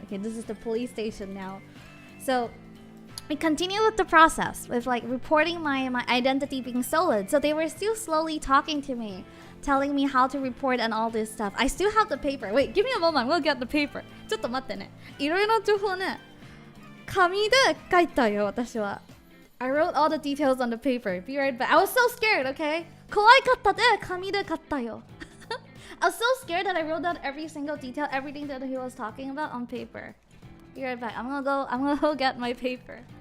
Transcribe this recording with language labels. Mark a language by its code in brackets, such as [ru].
[en] Okay, this is the police station now. So we continue with the process with like reporting my identity being stolen. So they were still slowly talking to me, telling me how to report and all this stuff. I still have the paper. Wait, give me a moment. We'll get the paper. [ja] ちょっと待ってね。いろいろな情報ね。紙で書いたよ、私は。 [en] I wrote all the details on the paper. Be right back. I was so scared, okay? [ja] 怖かったで紙で書いたよ。 [en] I was so scared that I wrote down every single detail, everything that he was talking about on paper. Be right back. I'm gonna go get my paper.